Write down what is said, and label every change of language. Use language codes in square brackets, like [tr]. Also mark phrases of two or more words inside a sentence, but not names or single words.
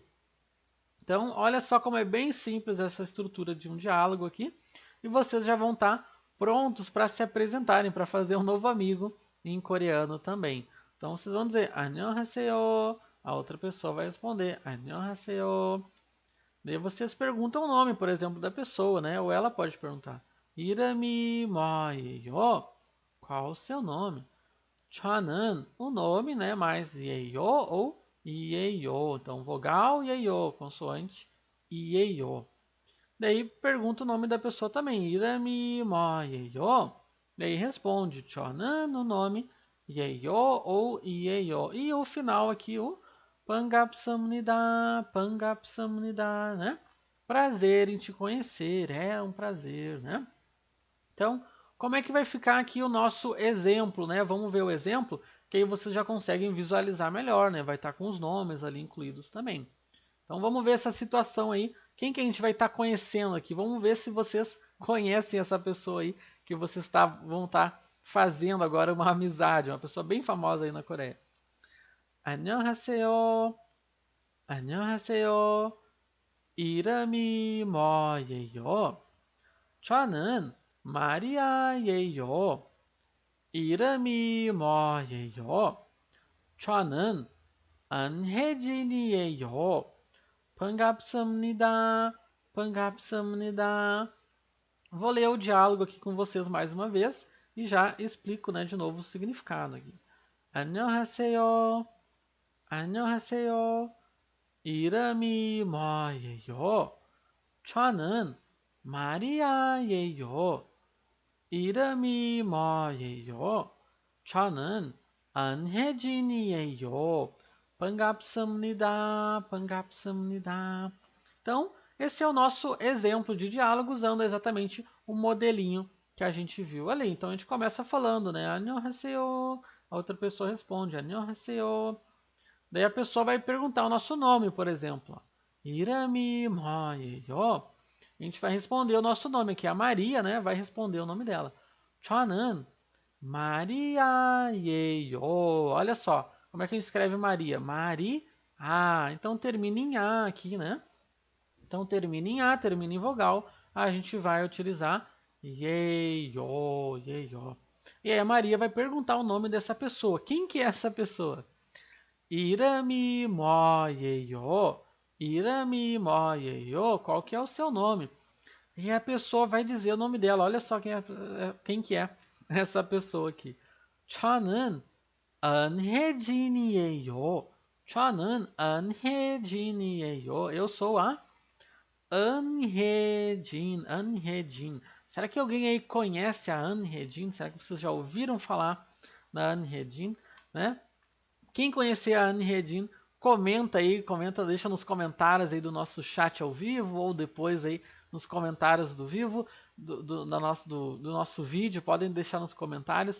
[pt] Então, olha só como é bem simples essa estrutura de um diálogo aqui, e vocês já vão estar prontos para se apresentarem, para fazer um novo amigo em coreano também. Então, vocês vão dizer 안녕하세요, a outra pessoa vai responder 안녕하세요. Daí vocês perguntam o nome, por exemplo, da pessoa, né? Ou ela pode perguntar [ko] 이름이 뭐예요? [pt] Qual o seu nome? 저는 o nome, né? Mais 예요 ou 이예요. Então, vogal 예요, consoante 이예요. Daí pergunta o nome da pessoa também. [ko] 이름이 뭐예요? [pt] Daí responde 저는 o nome 예요 ou 이예요. E o final aqui, o [ko] 반갑습니다, 반갑습니다, [pt] né? Prazer em te conhecer, é um prazer, né? Então, como é que vai ficar aqui o nosso exemplo, né? Vamos ver o exemplo, que aí vocês já conseguem visualizar melhor, né? Vai estar com os nomes ali incluídos também. Então, vamos ver essa situação aí. Quem que a gente vai estar conhecendo aqui? Vamos ver se vocês conhecem essa pessoa aí, que vocês vão estar fazendo agora uma amizade, uma pessoa bem famosa aí na Coreia. [ko] 안녕하세요. 안녕하세요. 이름이 뭐예요? 저는 마리아예요. 이름이 뭐예요? 저는 안혜진이에요. 반갑습니다. 반갑습니다. [pt] Vou ler o diálogo aqui com vocês mais uma vez e já explico, né, de novo o significado aqui. [ko] 안녕하세요. 안녕하세요. 이름이 뭐예요? 저는 마리아예요. 이름이 뭐예요? 저는 안혜진이에요. 반갑습니다. 반갑습니다. [pt] Então, esse é o nosso exemplo de diálogo usando exatamente o modelinho que a gente viu ali. Então, a gente começa falando, né? 안녕하세요. A outra pessoa responde, 안녕하세요. Daí a pessoa vai perguntar o nosso nome, por exemplo. Ó. [ko] 이름이 뭐예요? [pt] A gente vai responder o nosso nome aqui. A Maria, né, vai responder o nome dela. [ko] 저는 마리아예요. [pt] Olha só, como é que a gente escreve Maria? Mari, A. Então termina em A aqui, né? Então termina em A, termina em vogal. A gente vai utilizar [ko] 예요, 예요. [pt] E aí a Maria vai perguntar o nome dessa pessoa. Quem que é essa pessoa? [ko] 이름이 뭐예요? 이름이 뭐예요? [pt] Qual que é o seu nome? E a pessoa vai dizer o nome dela. Olha só quem que é essa pessoa aqui. [ko] 저는 안혜진이에요. 저는 안혜진이에요. [pt] Eu sou a Anhedin. Anhedin. Será que alguém aí conhece a Anhedin? Será que vocês já ouviram falar da Anhedin? Né? Quem conhecer a Anhedin, comenta aí, deixa nos comentários aí do nosso chat ao vivo ou depois aí nos comentários do vivo do nosso vídeo, podem deixar nos comentários.